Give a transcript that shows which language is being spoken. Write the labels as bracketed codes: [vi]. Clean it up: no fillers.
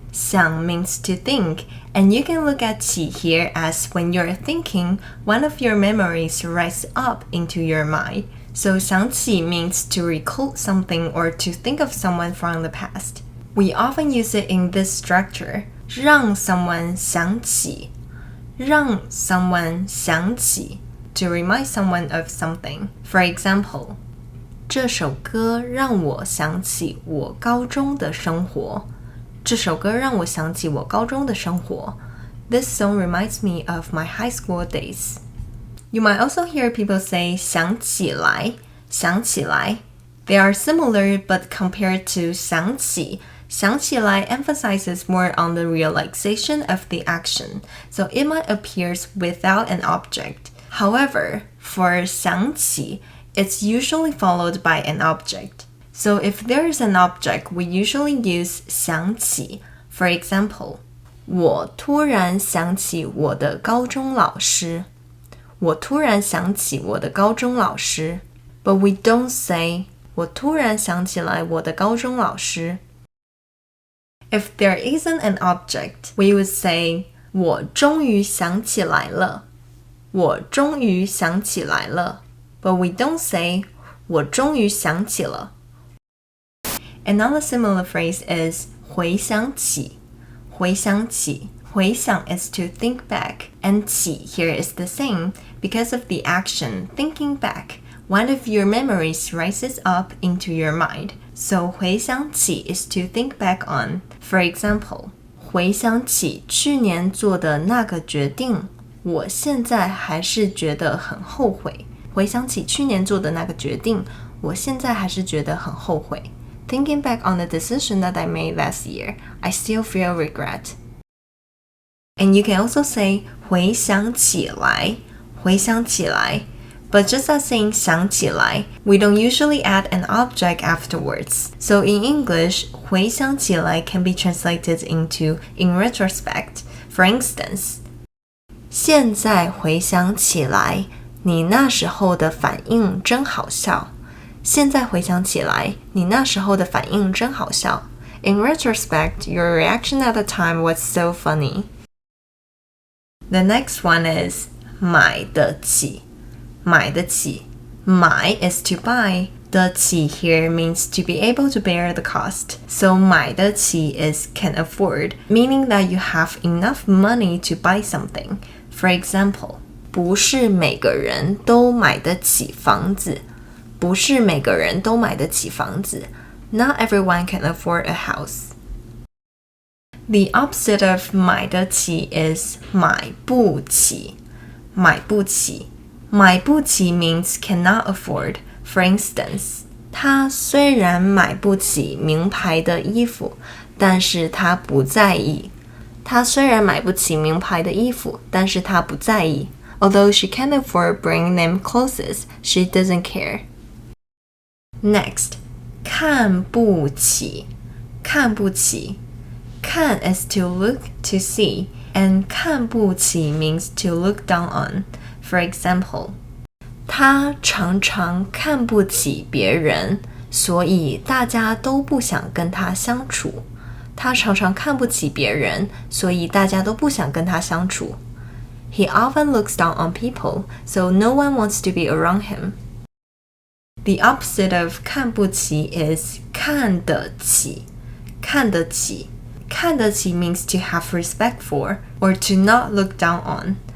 [en] 想 means to think, and you can look at 起 here as when you're thinking, one of your memories rise up into your mind. So 想起 means to recall something or to think of someone from the past. We often use it in this structure, 让 someone 想起, 让 someone 想起, to remind someone of something. For example, [zh] 这首歌让我想起我高中的生活。这首歌让我想起我高中的生活。 [en] This song reminds me of my high school days. You might also hear people say 想起来, 想起来. They are similar, but compared to 想起, 想起来 emphasizes more on the realization of the action, so it might appear without an object. However, for 想起, it's usually followed by an object. So if there is an object, we usually use 想起. For example, [zh] 我突然想起我的高中老师。我突然想起我的高中老师。 [en] But we don't say [zh] 我突然想起来我的高中老师。 [en] If there isn't an object, we would say [zh] 我终于想起来了。我终于想起来了。 [en] But we don't say [zh] 我终于想起了。 [en] Another similar phrase is 回想起. [zh] 回想起. [en] 回想 is to think back, and 起 here is the same. Because of the action, thinking back, one of your memories rises up into your mind. So 回想起 is to think back on. For example, [zh] 回想起去年做的那个决定，我现在还是觉得很后悔。回想起去年做的那个决定，我现在还是觉得很后悔。 [en] Thinking back on the decision that I made last year, I still feel regret. And you can also say 回想起来, 回想起来. But just as saying 想起来, we don't usually add an object afterwards. So in English, 回想起来 can be translated into in retrospect. For instance, [zh] 现在回想起来，你那时候的反应真好笑。现在回想起来，你那时候的反应真好笑。 [en] In retrospect, your reaction at the time was so funny. The next one is 买得起. 买得起.买 is to buy. 得起 here means to be able to bear the cost. So 买得起 is can afford, meaning that you have enough money to buy something. For example, [zh] 不是每个人都买得起房子。不是每个人都买得起房子。 [en] Not everyone can afford a house. The opposite of 买得起 is 买不起。 [zh] 买不起。 [en] 买不起 means cannot afford. For instance, [zh] 他虽然买不起名牌的衣服，但是他不在意。他虽然买不起名牌的衣服，但是他不在意。 [en] Although she can't afford bringing them clothes, she doesn't care. Next, 看不起看不起看 is to look, to see, and 看不起 means to look down on. For example, [zh] 他常常看不起别人，所以大家都不想跟他相处。他常常看不起别人，所以大家都不想跟他相处。 [en] He often looks down on people, so no one wants to be around him. The opposite of 看不起 is 看得起看得起看得起 means to have respect for, or to not look down on.